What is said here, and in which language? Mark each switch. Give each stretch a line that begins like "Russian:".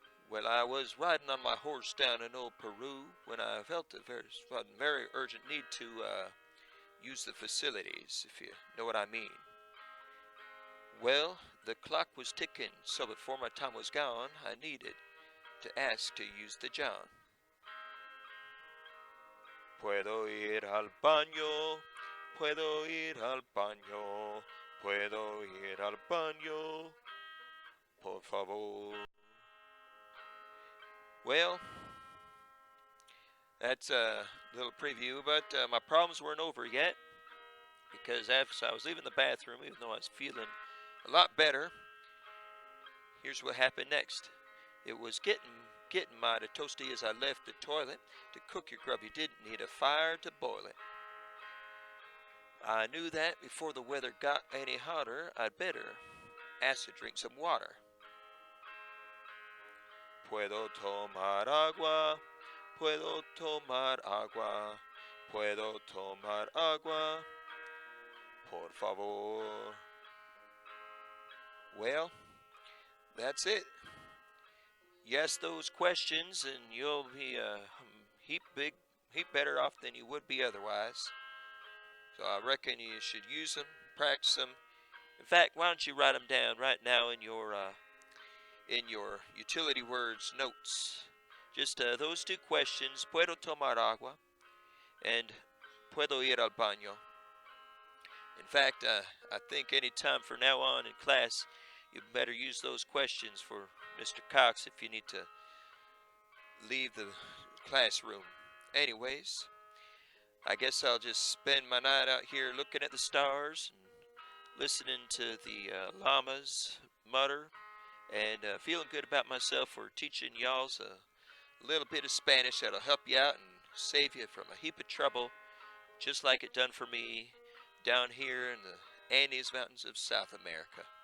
English: Well, I was riding on my horse down in old Peru when I felt a very urgent need to use the facilities, if you know what I mean. Well, the clock was ticking, so before my time was gone, I needed to ask to use the John.
Spanish: Puedo ir al baño, puedo ir al baño, puedo ir al baño, por favor.
English: Well, that's a little preview, but my problems weren't over yet, because after I was leaving the bathroom, even though I was feeling a lot better, here's what happened next. It was getting mighty toasty as I left the toilet. To cook your grub, you didn't need a fire to boil it. I knew that before the weather got any hotter, I'd better ask to drink some water.
Spanish: Puedo tomar agua, puedo tomar agua, puedo tomar agua, por favor.
English: Well, that's it. You ask those questions and you'll be a heap better off than you would be otherwise. So I reckon you should use them, practice them. In fact, why don't you write them down right now in your utility words notes. Just those two questions,
Spanish: puedo tomar agua
English: and
Spanish: puedo ir al baño.
English: In fact, I think any time from now on in class, you better use those questions for Mr. Cox if you need to leave the classroom. Anyways, I guess I'll just spend my night out here looking at the stars and listening to the llamas mutter and feeling good about myself for teaching y'all's a little bit of Spanish that'll help you out and save you from a heap of trouble, just like it done for me down here in the Andes Mountains of South America.